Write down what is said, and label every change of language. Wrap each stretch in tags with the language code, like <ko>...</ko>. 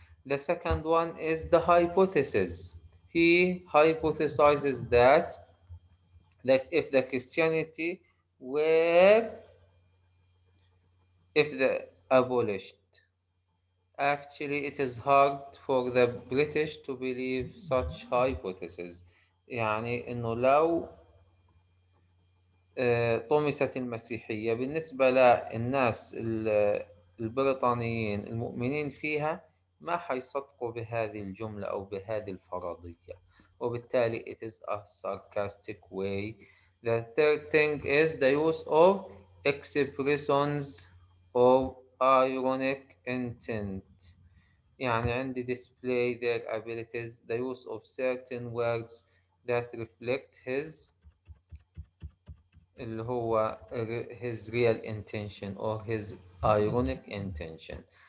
<en>The second one is the hypothesis. He hypothesizes that if the Christianity were if the abolished. Actually, it is hard for the British to believe such hypothesis.</en> <ar>يعني إنه لو طمست المسيحية، بالنسبة للناس البريطانيين المؤمنين فيها ما حيصدقوا بهذه الجملة أو بهذه الفرضية، وبالتالي</ar> <en>it is a sarcastic way. The third thing is the use of expressions of ironic intent.</en> <ar>يعني عندي</ar> <en>display their abilities, the use of certain words that reflect</en> <ar>اللي هو</ar> <en>his real intention or his ironic intention.</en>